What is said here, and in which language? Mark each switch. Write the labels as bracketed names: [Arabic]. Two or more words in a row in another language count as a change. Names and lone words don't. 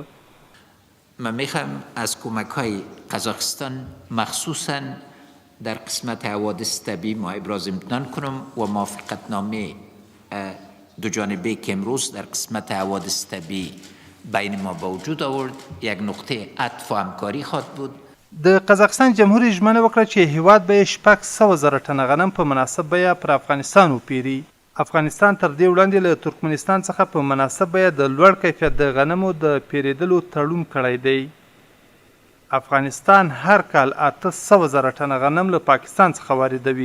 [Persian] من میخوام از کمک‌های قزاقستان مخصوصاً در قسمت حوادث طبیعی ما ابراز امتنان کنم و موافقتنامه دو جانبه که امروز در قسمت حوادث طبیعی بین ما به وجود آورد یک نقطه عطف و همکاری خواهد بود. [Pashto] د قزاقستان جمهور ژمنه وکړه چې هیواد به 600,000 ټنه غنم په مناسب بیه پر افغانستان وپیري. افغانستان تر دې وړاندې له ترکمنستان څخه په مناسب بیه د لوړ کیفیت د غنمو د پیرودلو تړون کړی دی. افغانستان هر کال 800,000 ټنه غنم له پاکستان څخه واردوي.